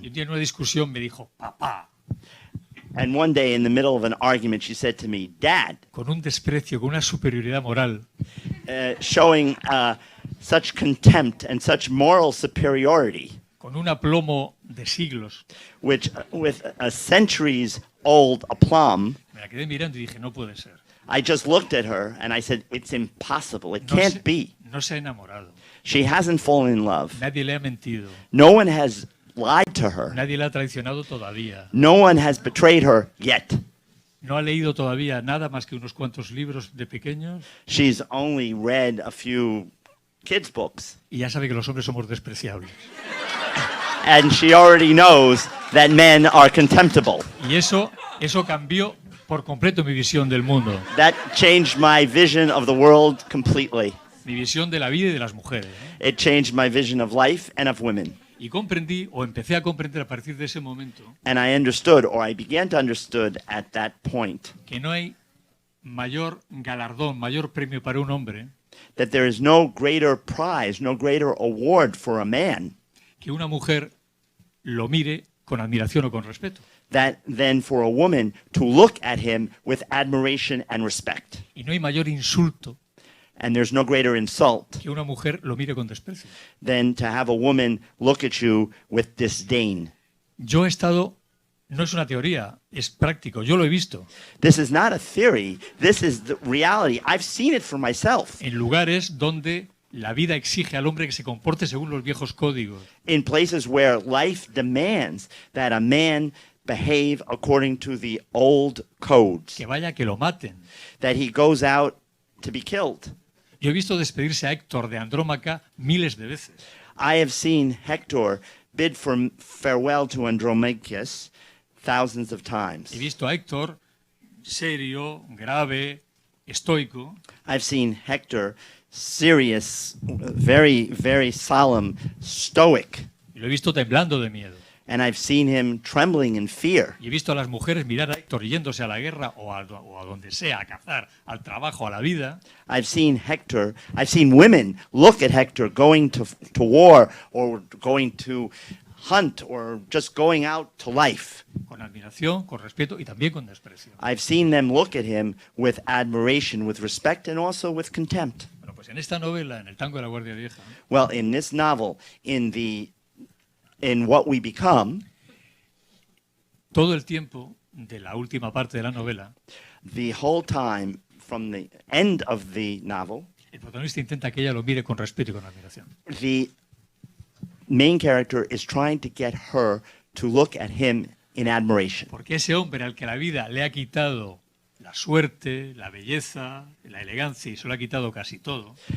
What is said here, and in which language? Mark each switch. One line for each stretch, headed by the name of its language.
Spanish: Y un día en una discusión me dijo, papá,
English: And one day, in the middle of an argument, she said to me, Dad,
Spanish: con un desprecio, con una superioridad moral,
English: showing such contempt and such moral superiority,
Spanish: con un aplomo de siglos.
English: which with a centuries old aplomb,
Spanish: Me la quedé mirando y dije, no puede ser.
English: I just looked at her and I said, it's impossible. It
Spanish: No
English: can't
Spanish: se,
English: be.
Spanish: no se ha enamorado.
English: She hasn't fallen in love.
Spanish: Nadie le ha mentido.
English: No one has lied to her.
Spanish: Nadie la ha traicionado todavía.
English: No one has betrayed her yet.
Spanish: No ha leído todavía nada más que unos cuantos libros de pequeños
English: She's only read a few kids' books.
Spanish: y ya sabe que los hombres somos despreciables.
English: And she already knows that men are contemptible.
Spanish: Y eso cambió por completo mi visión del mundo,
English: That changed my vision of the world completely.
Spanish: mi visión de la vida y de las mujeres, ¿no?
English: It changed my vision of life and of women.
Spanish: Y comprendí, o empecé a comprender a partir de ese momento,
English: And I understood, or I began to understood at that point,
Spanish: que no hay mayor galardón, mayor premio para un hombre
English: that there is no greater prize, no greater award for a man
Spanish: que una mujer lo mire con admiración o con respeto.
English: than for a woman to look at him with admiration and respect.
Spanish: Y no hay mayor insulto
English: And there's no greater insult
Spanish: que una mujer lo mire con desprecio.
English: than to have a woman look at you with disdain.
Spanish: Yo he estado, no es una teoría, es práctico, yo lo he visto,
English: This is not a theory. This is the reality. I've seen it for myself.
Spanish: en lugares donde la vida exige al hombre que se comporte según los viejos códigos.
English: In places where life demands that a man behave according to the old codes,
Spanish: Que vaya que lo maten.
English: that he goes out to be killed.
Spanish: Yo he visto despedirse a Héctor de Andrómaca miles de veces.
English: I have seen Hector bid for farewell to Andromachus thousands of times.
Spanish: He visto a Héctor serio, grave, estoico,
English: I've seen Hector serious, very, very solemn, stoic,
Spanish: y lo he visto temblando de miedo.
English: and I've seen him trembling in fear.
Spanish: Y he visto a las mujeres mirar a Héctor yéndose a la guerra o a donde sea, a cazar, al trabajo, a la vida,
English: I've seen women look at Hector going to war or going to hunt or just going out to life.
Spanish: con admiración, con respeto y también con desprecio.
English: I've seen them look at him with admiration, with respect, and also with contempt.
Spanish: Bueno, pues en esta novela, en El tango de la Guardia Vieja,
English: Well, in this novel, in What We Become,
Spanish: todo el tiempo de la última parte de la novela,
English: the whole time from the end of the novel,
Spanish: el protagonista intenta que ella lo mire con respeto y con admiración.
English: the main character is trying to get her to look at him in admiration.
Spanish: Porque ese hombre al que la vida le ha quitado la suerte, la belleza, la elegancia y se lo ha quitado casi todo,